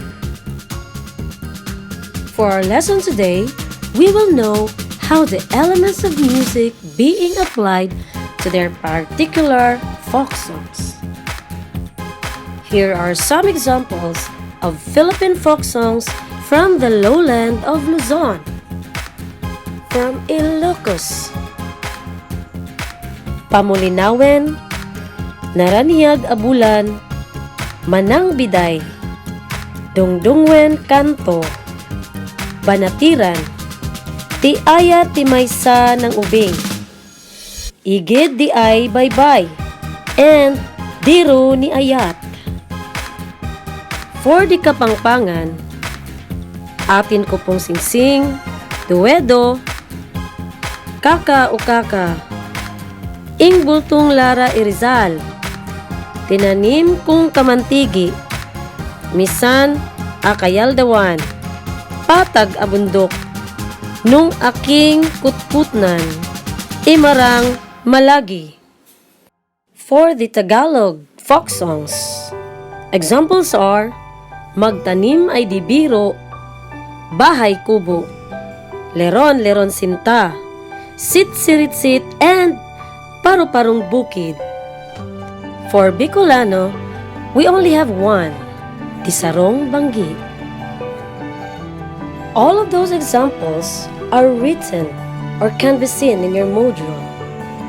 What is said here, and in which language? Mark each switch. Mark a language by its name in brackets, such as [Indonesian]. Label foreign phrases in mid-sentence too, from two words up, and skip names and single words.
[English] For our lesson today, we will know how the elements of music being applied to their particular folk songs. Here are some examples of Philippine folk songs from the lowland of Luzon. From Ilocos, Pamulinawen, Naraniyag Abulan, Manang Biday, Dungdungwen Kanto, Banatiran, Tiaya Timaysa ng Ubing, Igid di ay Baybay, and Diro ni Ayat. For the Kapangpangan, Atin Cu pong Singsing, Duedo, Kaka o Kaka, Ingbultong Lara Irizal, Tinanim kong kamantigi, Misan akayaldawan, Patag abundok, Nung aking kutputnan, Imarang malagi. For the Tagalog folk songs, examples are Magtanim ay biro, Bahay kubo, Leron leron sinta, Sit-sirit-sit, and Paru-parong bukid. For Bicolano, we only have one, the Sarung Banggi. All of those examples are written or can be seen in your module.